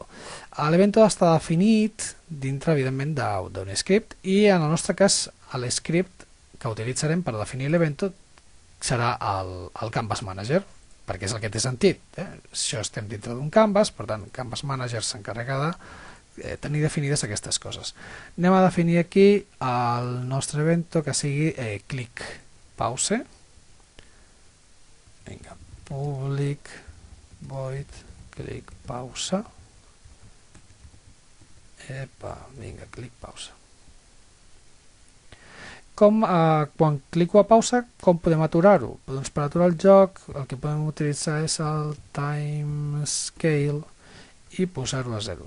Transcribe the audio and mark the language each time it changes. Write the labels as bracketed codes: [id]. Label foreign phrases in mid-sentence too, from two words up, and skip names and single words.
[ca] L'evento està definit dintre, evidentment, d'un script, i en el nostre cas l'script que utilitzarem per definir l'evento serà el Canvas Manager, perquè és el que té sentit. Això estem dintre d'un canvas, per tant, Canvas Manager s'encarrega de tenir definides aquestes coses. Anem a definir aquí el nostre evento que sigui [en] click pause. [ca] Vinga, [en] public void click [ca] pausa. Vinga, click pausa. Quan clico a pausa, com podem aturar-ho? Doncs per aturar el joc el que podem utilitzar és el timescale i posar-ho a 0.